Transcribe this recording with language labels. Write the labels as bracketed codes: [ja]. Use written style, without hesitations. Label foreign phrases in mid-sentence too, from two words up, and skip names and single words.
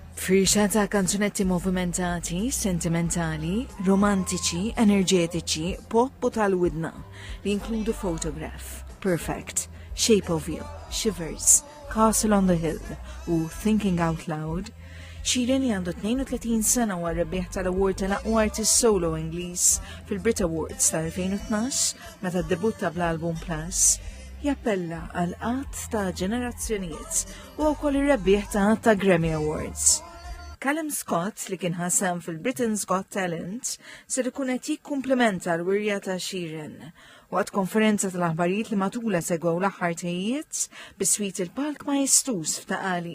[mt] Firxa ta' kanzunetti movimentati, sentimentali, romantiċi, enerġetiċi, pop u tal-widna li inkludu Photograph, Perfect, Shape of You, Shivers, Castle on the Hill u Thinking Out Loud. Sheeran li għandu 32 sena u għarrebbieħ tal-award tal-aqwa artist solo Ingliż fil-Brit Awards tal-2012 meta debutta bl-album Plus, jappella għal qatt ta' ġenerazzjonijiet u wkoll ir-rebbieħ ta' Grammy Awards. Callum Scott li kien ħassam fil-Britain's Got Talent ser ikun qed jikkumplementa l-wirja ta' Sheeran waqt konferenza tal-aħbarijiet li matula segwew l-aħħar tejjiet biswit il-palk majestus f'Taqali.